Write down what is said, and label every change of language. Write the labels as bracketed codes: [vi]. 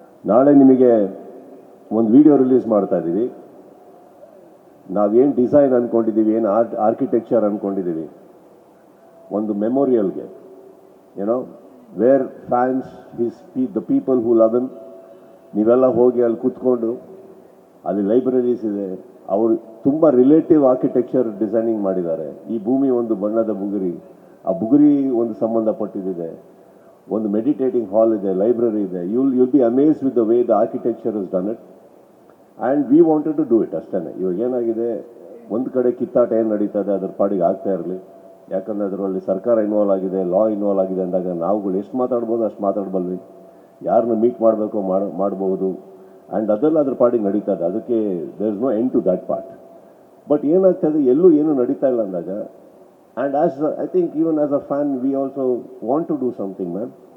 [kn] ನಾಳೆ ನಿಮಗೆ ಒಂದು ವಿಡಿಯೋ ರಿಲೀಸ್ ಮಾಡ್ತಾ ಇದೀವಿ. ನಾವೇನು ಡಿಸೈನ್ ಅನ್ಕೊಂಡಿದೀವಿ, ಏನು ಆರ್ಕಿಟೆಕ್ಚರ್ ಅನ್ಕೊಂಡಿದೀವಿ, ಒಂದು ಮೆಮೋರಿಯಲ್ಗೆ, ಏನೋ [en] where fans the people who love him, [kn] ನೀವೆಲ್ಲ ಹೋಗಿ ಅಲ್ಲಿ ಕೂತ್ಕೊಂಡು, ಅಲ್ಲಿ ಲೈಬ್ರರೀಸ್ ಇದೆ. ಅವರು ತುಂಬ ರಿಲೇಟಿವ್ ಆರ್ಕಿಟೆಕ್ಚರ್ ಡಿಸೈನಿಂಗ್ ಮಾಡಿದ್ದಾರೆ. ಈ ಭೂಮಿ ಒಂದು ಬಣ್ಣದ ಬುಗುರಿ, ಆ ಬುಗುರಿ ಒಂದು ಸಂಬಂಧಪಟ್ಟಿದೆ. ಒಂದು ಮೆಡಿಟೇಟಿಂಗ್ ಹಾಲ್ ಇದೆ, ಲೈಬ್ರರಿ ಇದೆ. [en] you'll be amazed with the way the architecture has done it. And we wanted to do it ಅಷ್ಟೇ. [kn] ಇವಾಗ ಏನಾಗಿದೆ, ಒಂದು ಕಡೆ ಕಿತ್ತಾಟ ಏನು ನಡೀತದೆ ಅದ್ರ ಪಾಡಿಗೆ ಆಗ್ತಾ ಇರಲಿ. ಯಾಕಂದರೆ ಅದರಲ್ಲಿ ಸರ್ಕಾರ ಇನ್ವಾಲ್ವ್ ಆಗಿದೆ, ಲಾ ಇನ್ವಾಲ್ವ್ ಆಗಿದೆ ಅಂದಾಗ ನಾವುಗಳು ಎಷ್ಟು ಮಾತಾಡ್ಬೋದು ಅಷ್ಟು ಮಾತಾಡ್ಬಲ್ವಿ. ಯಾರನ್ನ ಮೀಟ್ ಮಾಡಬೇಕೋ ಮಾಡ್ಬೋದು. ಆ್ಯಂಡ್ ಅದೆಲ್ಲ ಅದ್ರ ಪಾಡಿಗೆ ನಡೀತದೆ. [en] ಅದಕ್ಕೆ there is no end to that part. But [kn] ಏನಾಗ್ತದೆ, ಎಲ್ಲೂ ಏನೂ ನಡೀತಾ ಇಲ್ಲ ಅಂದಾಗ, [en] And I think even as a fan we also want to do something, ma'am.